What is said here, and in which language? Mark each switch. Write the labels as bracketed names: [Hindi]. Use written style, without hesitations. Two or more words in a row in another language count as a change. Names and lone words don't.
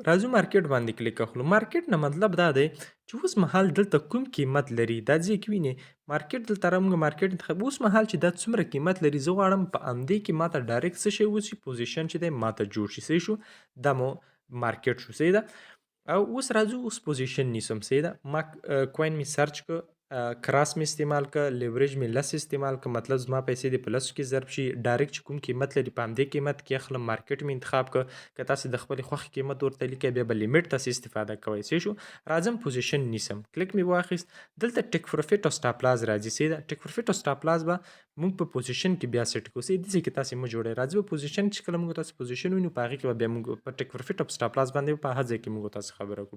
[Pashto] راځو مارکیټ باندې کلیک اخلو. مارکیټ نه مطلب دا دی چې اوس مهال دلته کوم قیمت لري دا ځای کې وینې. مارکیټ دلته موږ مارکیټ انتخاب. اوس مهال چې دا څومره قیمت لري زه غواړم په همدې کې ماته ډایرکټ څه شی وشي؟ پوزیشن چې دی ماته جوړ شي. صحیح شو؟ دا مو مارکیټ شو. صحیح ده؟ او اوس راځو اوس پوزیشن نیسم. صحیح ده؟ ما کوین می سرچ که، کراس می استعمال که، لیوریج می لس استعمال که، مطلب زما پیسې دې په لسو کې ضرب شي. ډایرکټ چې کوم قیمت لري په همدې قیمت کې اخلم. مارکیټ می انتخاب که. که تاسو د خپلې خوښې قیمت ورته لیکئ بیا به لیمیټ تاسې استفاده کوئ. صحیح شو؟ راځم پوزیشن نیسم. کلیک می واخیست. دلته [English] take profit [Pashto] او [English] stop loss [Pashto] راځي. صحیح ده؟ [English] take profit [Pashto] او [English] stop loss [Pashto] به موږ په پوزیشن کې بیا سیټ کوو. صحیح دې کې تاسې مه جوړئ. راځي په پوزیشن چې کله موږ تاسو پوزیشن ونیو په هغې کې به بیا موږ په [English] take profit [Pashto] او [English] stop loss [Pashto] باندې په هر ځای کې موږ تاسو خبره کړو.